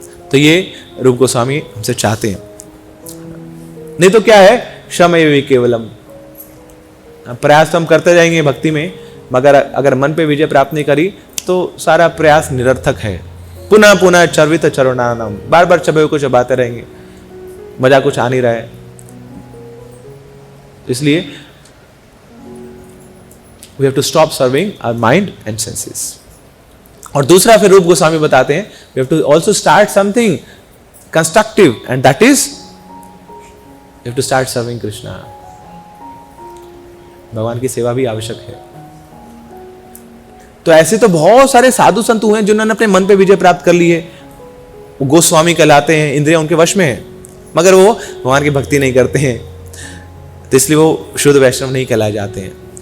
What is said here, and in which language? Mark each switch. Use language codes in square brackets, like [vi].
[hi] तो ये रूप गोस्वामी हमसे चाहते हैं। नहीं तो क्या है, शमयेव केवलम, प्रयास तो हम करते जाएंगे भक्ति में, मगर अगर मन पे विजय प्राप्त नहीं करी तो सारा प्रयास निरर्थक है। [sa] पुनः पुनः चर्वित चरुणानम, [hi] बार बार चबे को चबाते रहेंगे, मजा कुछ आ नहीं रहा है। इसलिए [en] we have to stop serving our mind and senses। [hi] और दूसरा फिर रूप गोस्वामी बताते हैं, [en] we have to also start something constructive, and that is you have to start serving Krishna। [hi] भगवान की सेवा भी आवश्यक है। तो ऐसे तो बहुत सारे साधु संत हुए हैं जिन्होंने अपने मन पे विजय प्राप्त कर ली है, वो गोस्वामी कहलाते हैं, इंद्रियां उनके वश में है, मगर वो भगवान की भक्ति नहीं करते हैं, तो इसलिए वो शुद्ध वैष्णव नहीं कहलाए जाते हैं।